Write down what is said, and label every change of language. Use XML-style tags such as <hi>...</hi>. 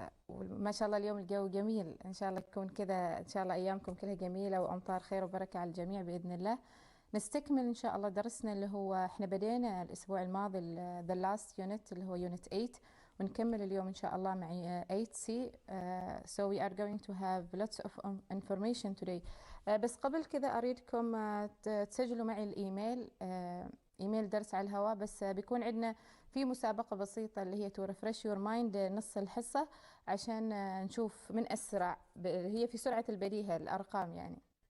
<ar>وما شاء الله اليوم الجو جميل، إن شاء الله يكون كذا، إن شاء الله أيامكم كلها جميلة وأمطار خير وبركة على الجميع بإذن الله. نستكمل إن شاء الله درسنا اللي هو إحنا بدينا الأسبوع الماضي</ar> <en>the last unit</en> <ar>اللي هو unit 8، ونكمل اليوم إن شاء الله مع 8C.</ar> <en>So we are going to have lots of information today.</en> <ar>بس قبل كذا أريدكم تسجلوا معي الإيميل، إيميل درس على الهواء. بس بيكون عندنا في مسابقة بسيطة اللي هي</ar> <en>to refresh your mind</en> <ar>نص الحصة، عشان نشوف من أسرع، هي في سرعة البديهة الأرقام يعني.</ar>